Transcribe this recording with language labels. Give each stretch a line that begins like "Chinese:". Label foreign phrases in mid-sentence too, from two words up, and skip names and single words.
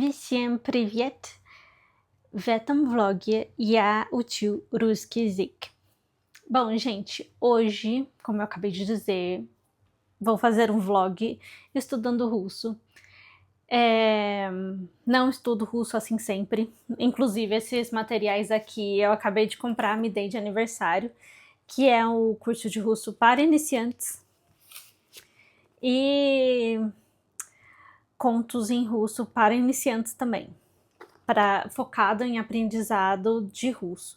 Russian: Всем привет! В этом vlog я учу русский язык.
Portuguese: Bom, gente, hoje, como eu acabei de dizer, vou fazer um vlog estudando russo. Não estudo russo assim sempre, inclusive esses materiais aqui eu acabei de comprar, me dei de aniversário, que é o curso de russo para iniciantes e contos em russo para iniciantes também, focado em aprendizado de russo.